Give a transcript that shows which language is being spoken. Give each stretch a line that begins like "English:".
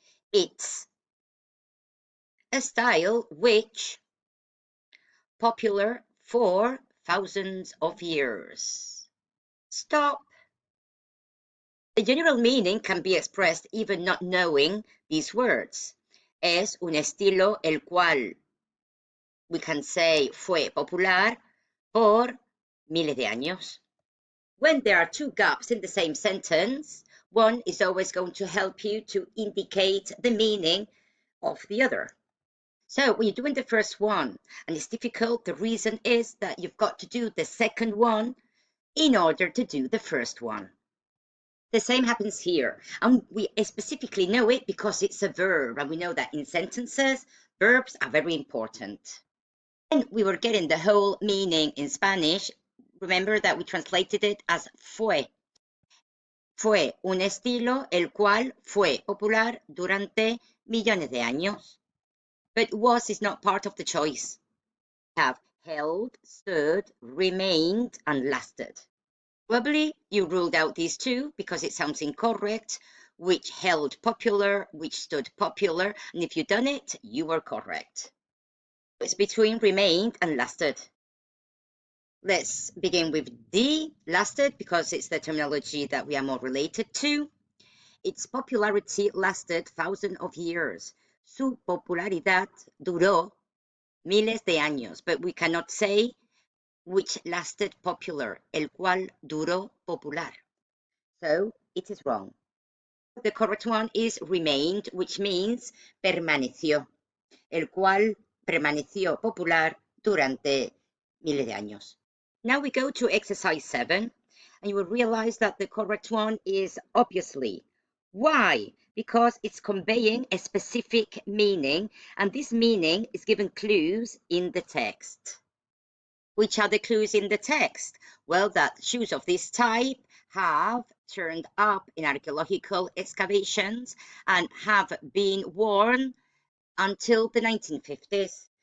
English: It's a style which popular for thousands of years. Stop. The general meaning can be expressed even not knowing these words.
Spanish: Es un estilo el cual
English: we can say
Spanish: fue popular por miles de años.
English: When there are two gaps in the same sentence, one is always going to help you to indicate the meaning of the other. So when you're doing the first one and it's difficult, the reason is that you've got to do the second one in order to do the first one. The same happens here, and we specifically know it because it's a verb, and we know that in sentences, verbs are very important. When we were getting the whole meaning in Spanish, remember that we translated it as fue.
Spanish: Fue un estilo el cual fue popular durante millones de años.
English: But was is not part of the choice. We have held, stood, remained, and lasted. Probably you ruled out these two because it sounds incorrect, which held popular, which stood popular, and if you've done it, you were correct. It's between remained and lasted. Let's begin with D, lasted, because it's the terminology that we are more related to. Its popularity lasted thousands of years.
Spanish: Su popularidad duró miles de años,
English: but we cannot say which lasted popular,
Spanish: el cual duró popular.
English: So it is wrong. The correct one is remained, which means permaneció,
Spanish: el cual permaneció popular durante miles de años.
English: Now we go to exercise 7, and you will realize that the correct one is obviously. Why? Because it's conveying a specific meaning, and this meaning is given clues in the text. Which are the clues in the text? Well, that shoes of this type have turned up in archaeological excavations and have been worn until the 1950s.